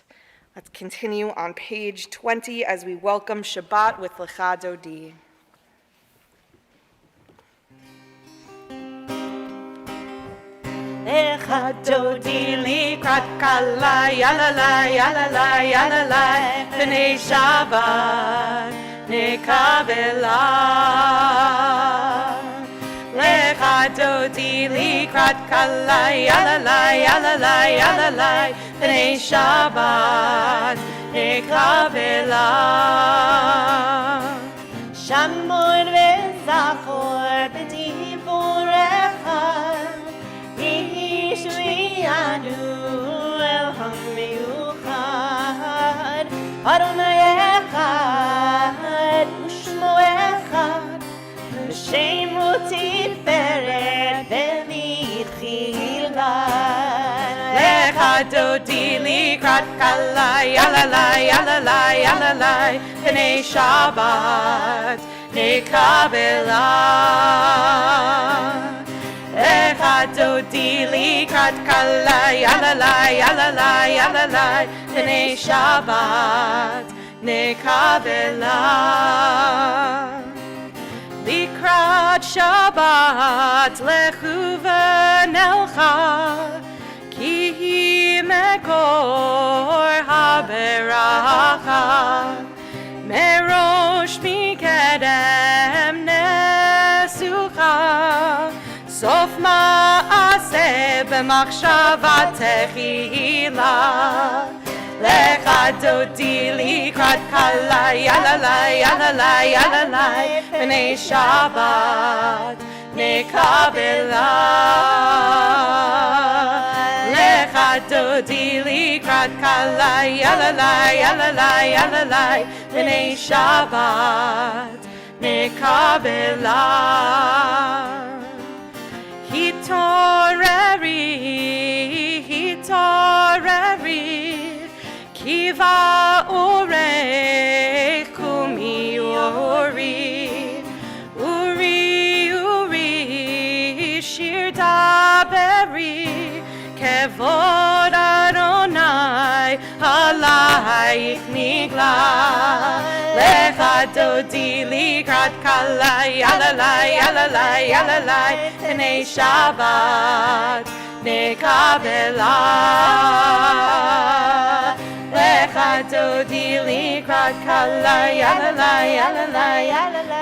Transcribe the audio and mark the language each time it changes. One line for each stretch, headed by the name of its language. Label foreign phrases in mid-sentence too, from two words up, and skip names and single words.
English: Let's continue on page 20 as we welcome Shabbat with Lecha Dodi.
Hebrew: לכה דודי לקראת כלה, יללה, יללה, יללה, בני שבת נקבלה. לכה דודי לקראת כלה, יללה, יללה, יללה, בני שבת נקבלה. שמור וזכור בדיבורך, ישריענו אל המיוחד, אדני אחד, ושמו אחד, ושם ותפארת ומתחילה. לכה דודי לקראת כלה, יללה, יללה, יללה, בני שבת נקבלה. לכה דודי לקראת כלה, יללה, יללה, יללה, בני שבת נקבלה. לקראת שבת לכו ונלכה, כי היא מקור הברכה, מראש מקדם נסוכה, סוף מעשה במחשבה תחילה. לכה דודי לקראת כלה, יללה, יללה, יללה, בני שבת נקבלה. לכה דודי לקראת כלה, יללה, יללה, יללה, בני שבת נקבלה. התעוררי, התעוררי, שיבא אורי קומי אורי, אורי עורי שיר דברי כבוד אדני עלייך נגלה לכה דודי לקראת כלה ללי ללי ללי פני שבת נקבלה לכה דודי לקראת כלה ללי ללי ללי.